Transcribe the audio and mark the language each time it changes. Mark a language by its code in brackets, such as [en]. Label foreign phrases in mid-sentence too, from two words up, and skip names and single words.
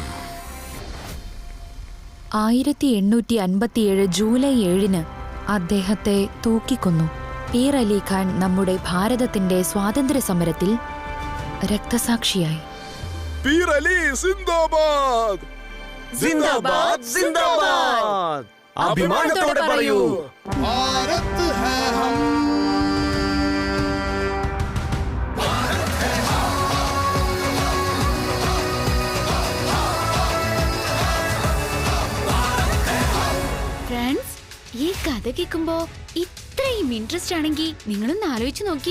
[ml] 1857 ജൂലൈ 7 അദ്ദേഹത്തെ തൂക്കിക്കൊന്നു. പീർ അലി ഖാൻ നമ്മുടെ ഭാരതത്തിന്റെ സ്വാതന്ത്ര്യ സമരത്തിൽ രക്തസാക്ഷിയായി. പീർ അലി സിന്ദാബാദ്! സിന്ദാബാദ് സിന്ദാബാദ്! അഭിമാനത്തോടെ പറയൂ. [hi] भारत है हम [ml] ഫ്രണ്ട്സ്, ഈ കഥ കേൾക്കുമ്പോ ഇത്രയും ഇൻട്രസ്റ്റ് ആണെങ്കിൽ നിങ്ങളൊന്ന് ആലോചിച്ച് നോക്കിയേ.